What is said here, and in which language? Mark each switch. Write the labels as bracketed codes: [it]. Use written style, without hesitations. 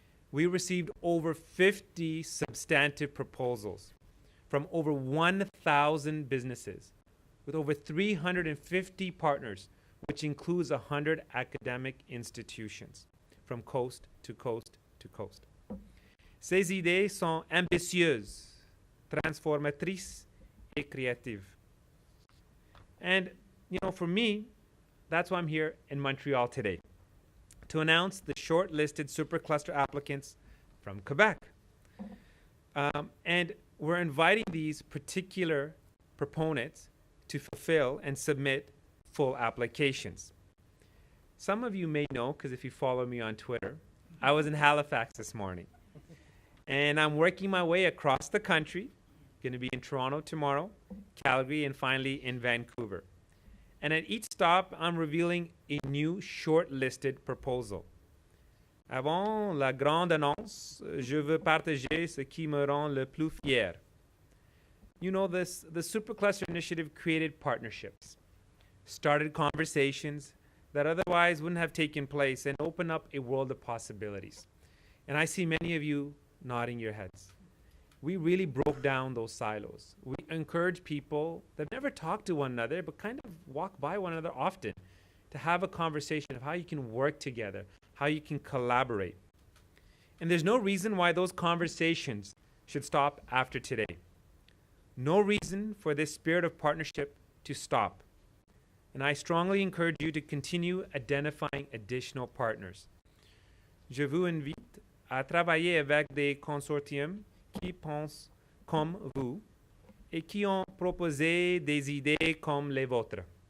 [en] We received over 50 substantive proposals from over 1,000 businesses with over 350 partners, which includes 100 academic institutions from coast to coast to coast. [fr] Ces idées sont ambitieuses, transformatrices, et créatives. [en] And, for me, that's why I'm here in Montreal today, to announce the shortlisted supercluster applicants from Quebec. And we're inviting these particular proponents to fulfill and submit full applications. Some of you may know, because if you follow me on Twitter, I was in Halifax this morning. And I'm working my way across the country, going to be in Toronto tomorrow, Calgary, and finally in Vancouver. And at each stop, I'm revealing a new shortlisted proposal. [fr] Avant la grande annonce, je veux partager ce qui me rend le plus fier. [en] The Supercluster Initiative created partnerships, started conversations that otherwise wouldn't have taken place, and opened up a world of possibilities. And I see many of you nodding your heads. We really broke down those silos. We encourage people that never talk to one another, but kind of walk by one another often, to have a conversation of how you can work together, how you can collaborate. And there's no reason why those conversations should stop after today. No reason for this spirit of partnership to stop. And I strongly encourage you to continue identifying additional partners. [fr] Je vous invite à travailler avec des consortiums qui pensent comme vous et qui ont proposé des idées comme les vôtres.